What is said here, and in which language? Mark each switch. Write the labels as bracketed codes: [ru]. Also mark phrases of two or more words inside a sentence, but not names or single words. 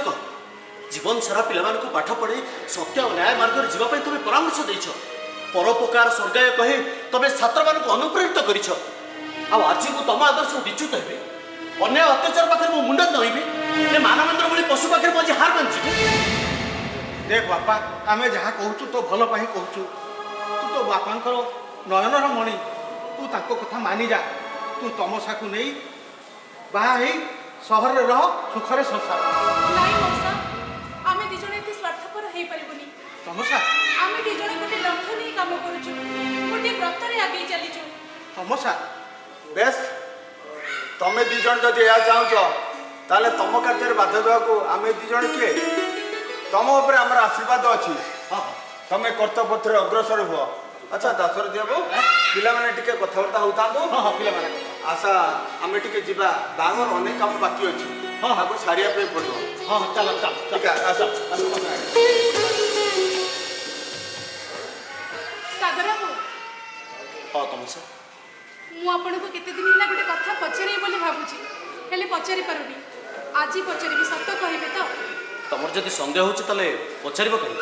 [or] ଜୀବନ ସାରା ପିଲାମାନଙ୍କୁ ପାଠ ପଢ଼େଇ ସତ୍ୟ ଓ ନ୍ୟାୟ ମାର୍ଗରେ ଯିବା ପାଇଁ ତମେ ପରାମର୍ଶ ଦେଇଛ। ପରୋପକାର ସ୍ୱର୍ଗାୟ କହି ତମେ ଛାତ୍ରମାନଙ୍କୁ ଅନୁପ୍ରେରିତ କରିଛ। ଆଉ ଆଜି ମୁଁ ତମ ଆଦର୍ଶ ବିଚ୍ୟୁତ ହେବି, ଅନ୍ୟାୟ ଅତ୍ୟାଚାର ପାଖରେ ମୁଁ ମୁଣ୍ଡ ନଇବି, ଏ ମାନବେନ୍ଦ୍ର ଭଳି ପଶୁ ପାଖରେ ମୁଁ ଆଜି ହାର ମାନିଯିବି। ଦେଖ ବାପା ଆମେ ଯାହା କହୁଁ ତୋ ଭଲ ପାଇଁ କହୁଁ ତୁ ତ ବାପାଙ୍କର ନୟନର ମଣି ତୁ ତାକୁ କଥା ମାନି ଯା ତୁ ତମସା କୁ ନେଇ ବାହା ହୋଇ ସହର ରେ ରହ ସୁଖରେ ସଂସାର ନାଇଁ ମଉସା, ଆମେ ଦି ଜଣ ଏତେ ସ୍ୱାର୍ଥପର ହେଇପାରିବୁନି। तमसा ଆମେ ଦି ଜଣ ଗୋଟେ ଲକ୍ଷ୍ୟ ନେଇ କାମ କରୁଛୁ, ଗୋଟେ ବ୍ରତରେ ଆଗେଇ ଚାଲିଛୁ। तमसा ବେଶ ତମେ ଦି ଜଣ ଯଦି ଏହା ଚାହୁଁଛ ତାହେଲେ ତମ କାର୍ଯ୍ୟରେ ବାଧା ଦେବାକୁ ଆମେ ଦି ଜଣ କିଏ? ତମ ଉପରେ ଆମର ଆଶୀର୍ବାଦ ଅଛି। ତମେ କର୍ତ୍ତବ୍ୟ ପଥରେ ଅଗ୍ରସର ହୁଅ। ଆଚ୍ଛା ଦାଶରଥୀ ବାବୁ, ପିଲାମାନେ ଟିକେ କଥାବାର୍ତ୍ତା ହଉଥାନ୍ତୁ। ହଁ ପିଲାମାନେ ଆଶା ଆମେ ଟିକେ ଯିବା, ବାହାଘର ଅନେକ କାମ ବାକି ଅଛି, ତାକୁ ସାରିବା ପାଇଁ ପଡ଼ିବ। ହଁ ଚଲ ଚଲ ଠିକ ଆସ ଆସ ତମେ। ସାଗର ବାବୁ, ହଁ ତମସା, ମୁଁ ଆପଣଙ୍କୁ କେତେ ଦିନ ହେଲା ଗୋଟେ କଥା ପଚାରିବି ବୋଲି ଭାବୁଛି, ହେଲେ ପଚାରି ପାରୁନି। ଆଜି ପଚାରିବି, ସତ କହିବେ ତ? ତମର ଯଦି ସନ୍ଦେହ ହେଉଛି ତାହେଲେ ପଚାରିବ କାହିଁକି?